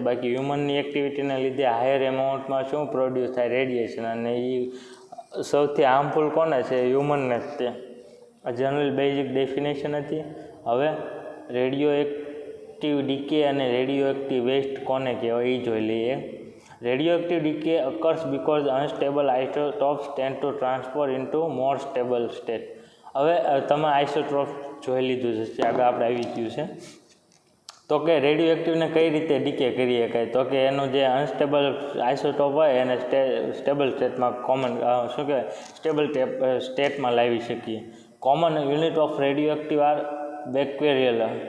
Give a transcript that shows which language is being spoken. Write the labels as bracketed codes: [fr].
[gu] બાકી હ્યુમનની એક્ટિવિટીના લીધે હાયર એમાઉન્ટમાં શું પ્રોડ્યુસ થાય? રેડિયેશન. અને એ સૌથી હાર્મફુલ કોને છે? હ્યુમનને જ તે. જનરલ બેઝિક ડેફિનેશન હતી. હવે રેડિયો એક્ટિવ ડીકે અને રેડિયો એક્ટિવ વેસ્ટ કોને કહેવાય એ જોઈ લઈએ. [en] Radioactive decay occurs because unstable isotopes tend to transfer into more stable state. [gu] હવે તમે આઇસોટોપ જોઈ લીધું છે, આગળ આપણે આવી ગયું છે. તો કે રેડિયો એક્ટિવને કઈ રીતે ડીકે કરી શકાય? તો કે એનું જે અનસ્ટેબલ આઇસોટોપ હોય એને સ્ટેબલ સ્ટેટમાં શું કહેવાય? [en] stable [gu] સ્ટેટમાં લાવી શકીએ. [en] Common unit of radioactive are becquerel.